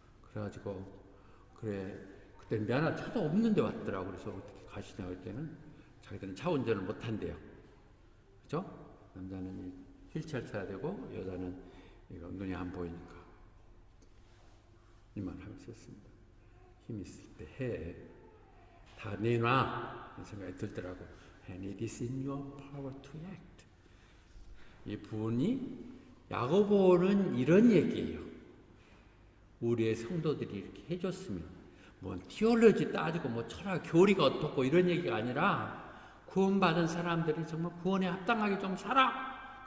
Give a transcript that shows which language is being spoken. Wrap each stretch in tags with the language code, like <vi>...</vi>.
<ko>그래가지고 그래 그때 미안하다 차도 없는데 왔더라고. 그래서 어떻게 가시냐 그때는 자기들은 차 운전을 못 한대요. 그죠? 남자는 휠체어 타야 되고 여자는 이거 눈이 안 보이니까 이 말 하면서 했습니다. 힘 있을 때 해. 다 내놔. 이런 생각이 들더라고.</ko> <en>And it is in your power to act.</en> <ko>이 분이 야고보는 이런 얘기예요. 우리의 성도들이 이렇게 해줬으면 뭐 티올로지 따지고 뭐 철학 교리가 어떻고 이런 얘기가 아니라 구원받은 사람들이 정말 구원에 합당하게 좀 살아.</ko>